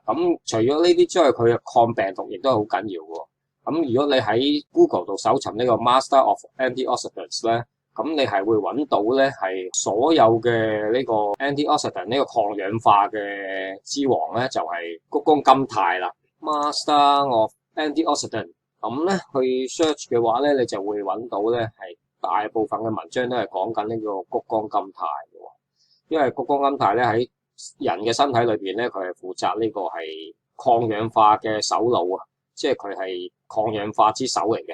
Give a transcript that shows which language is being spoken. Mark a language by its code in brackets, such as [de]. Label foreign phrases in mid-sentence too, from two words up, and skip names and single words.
[yue] 咁除咗呢啲之外，佢嘅抗病毒亦都係好緊要嘅。咁如果你喺 Google 度搜尋呢個 [en] Master of Antioxidants [yue] 咧，咁你係會揾到咧係所有嘅呢個 antioxidant 呢個抗氧化嘅之王咧，就係穀胱甘肽啦。 [en] Master of Antioxidant [yue] 咁咧去 search 嘅話咧，你就會揾到咧係大部分嘅文章都係講緊呢個穀胱甘肽嘅。因為穀胱甘肽咧喺人嘅身體裏邊咧，佢係負責呢個係抗氧化嘅首腦啊，即係佢係抗氧化之首嚟嘅。